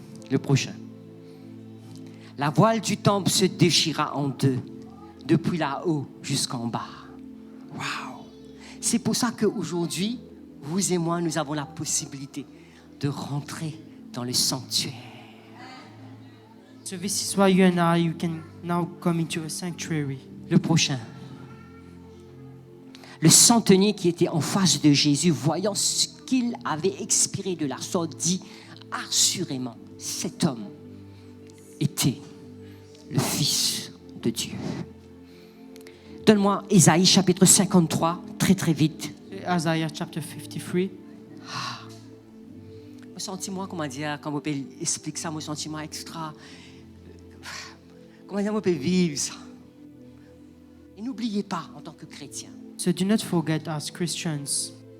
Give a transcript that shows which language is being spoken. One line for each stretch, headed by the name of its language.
French: Le prochain. La voile du temple se déchira en deux, depuis là-haut jusqu'en bas. Waouh! C'est pour ça qu'aujourd'hui, vous et moi, nous avons la possibilité de rentrer dans le sanctuaire.
English: So this is why you and I, you can now come into a sanctuary.
French: Le prochain. Le centenier qui était en face de Jésus, voyant ce qu'il avait expiré de la sorte, dit assurément, cet homme était le Fils de Dieu. Donne-moi Ésaïe chapitre 53, très très vite.
English: Isaiah chapter 53.
French: Mon sentiment, comment dire, quand on peut expliquer ça, mon sentiment extra. Comment dire, on peut vivre ça. Et n'oubliez pas, en tant que chrétien,
English: So do not forget, as Christians,